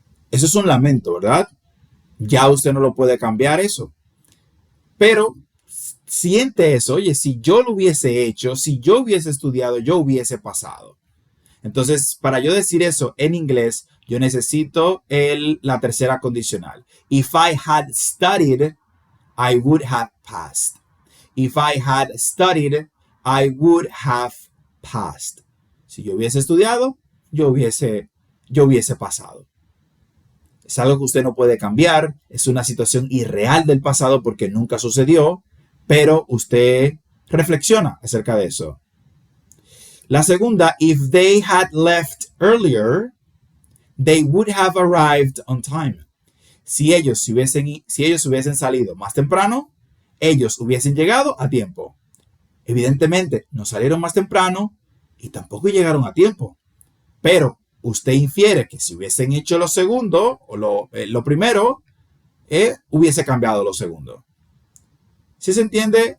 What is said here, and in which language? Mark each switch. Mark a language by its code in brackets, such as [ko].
[es] Eso es un lamento, ¿verdad? Ya usted no lo puede cambiar eso. Pero siente eso, oye, si yo lo hubiese hecho, si yo hubiese estudiado, yo hubiese pasado. Entonces, para yo decir eso en inglés, yo necesito la tercera condicional. [en] If I had studied, I would have passed. If I had studied, I would have passed. [es] Si yo hubiese estudiado, yo hubiese pasado. Es algo que usted no puede cambiar, es una situación irreal del pasado porque nunca sucedió, pero usted reflexiona acerca de eso. La segunda, [en] if they had left earlier, they would have arrived on time. [es] Si ellos hubiesen salido más temprano, ellos hubiesen llegado a tiempo. Evidentemente, no salieron más temprano y tampoco llegaron a tiempo. Pero usted infiere que si hubiesen hecho lo segundo o lo primero, hubiese cambiado lo segundo. ¿Sí se entiende?